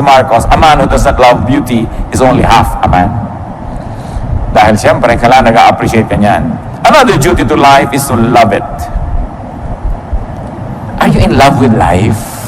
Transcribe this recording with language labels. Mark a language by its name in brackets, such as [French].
[English] Marcos, a man who does not love beauty is only half a man. [Filipino] Dahil siyempre, kailangan nag-appreciate ka niyan. [English] Another duty to life is to love it. Are you in love with life?